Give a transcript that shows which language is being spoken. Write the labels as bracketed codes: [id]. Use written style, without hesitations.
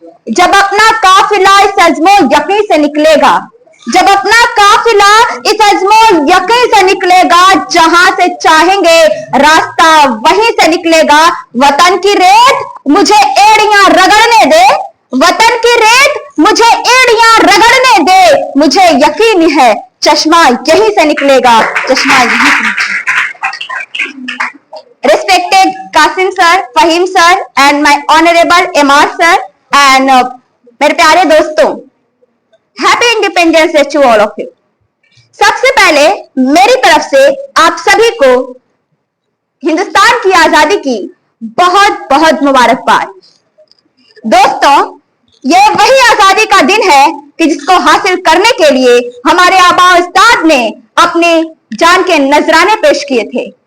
[hi] जब अपना काफिला इस अज़्मो यकीन से निकलेगा, जब अपना काफिला इस अज़्मो यकीन से निकलेगा, जहां से चाहेंगे रास्ता वहीं से निकलेगा। वतन की रेत मुझे एड़ियां रगड़ने दे, वतन की रेत मुझे एड़ियां रगड़ने दे, मुझे यकीन है चश्मा यहीं से निकलेगा, चश्मा यहीं से निकलेगा। [en] Respected Qasim sir, Fahim sir and my honorable MR sir and [hi] मेरे प्यारे दोस्तों, [en] Happy independence day to all of you. [hi] सबसे पहले मेरी तरफ से आप सभी को हिंदुस्तान की आजादी की बहुत बहुत मुबारकबाद। दोस्तों, ये वही आजादी का दिन है कि जिसको हासिल करने के लिए हमारे आबा उस्ताद ने अपने जान के नजराने पेश किए थे।